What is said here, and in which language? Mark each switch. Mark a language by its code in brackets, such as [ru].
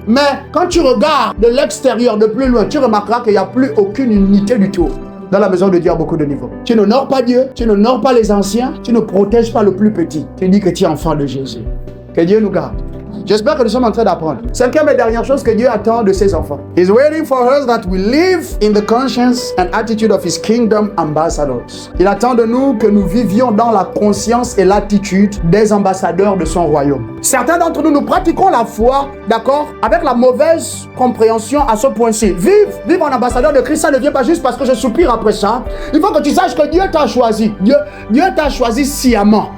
[fr] Mais quand tu regardes de l'extérieur, de plus loin, tu remarqueras qu'il n'y a plus aucune unité du tout. Dans la maison de Dieu à beaucoup de niveaux. Tu n'honores pas Dieu, tu n'honores pas les anciens, tu ne protèges pas le plus petit. Tu dis que tu es enfant de Jésus. Que Dieu nous garde. J'espère que nous sommes en train d'apprendre. Cinquième et dernière chose que Dieu attend de ses enfants. [en] He's waiting for us that we live in the conscience and attitude of His kingdom ambassadors. [fr] Il attend de nous que nous vivions dans la conscience et l'attitude des ambassadeurs de son royaume. Certains d'entre nous, nous pratiquons la foi, d'accord, avec la mauvaise compréhension à ce point-ci. Vivre en ambassadeur de Christ, ça ne vient pas juste parce que je soupire après ça. Il faut que tu saches que Dieu t'a choisi. Dieu t'a choisi sciemment.